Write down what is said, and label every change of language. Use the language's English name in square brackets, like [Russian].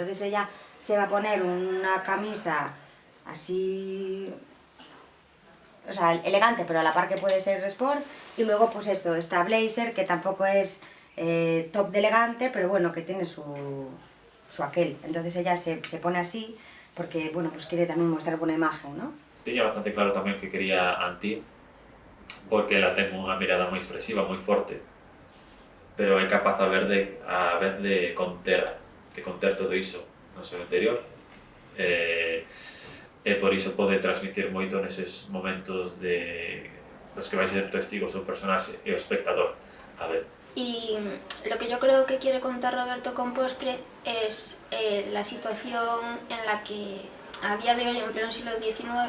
[Spanish] Entonces ella se va a poner una camisa así... o sea, elegante, pero a la par que puede ser sport. Y luego pues esto, esta blazer que tampoco es... top de elegante, pero bueno, que tiene su aquel. Entonces ella se pone así porque, bueno, pues quiere también mostrar buena imagen, ¿no? [Galician] Tiña bastante claro tamén que quería Antí, porque ela ten unha mirada moi expresiva, moi forte, pero é capaz a vez de conter todo iso no seu interior, e por iso pode transmitir moito neses momentos dos que vai ser testigo o seu personaxe e o espectador a ver. [Spanish] Y lo que yo creo que quiere contar Roberto con Postre es la situación en la que a día de hoy, en pleno siglo XIX...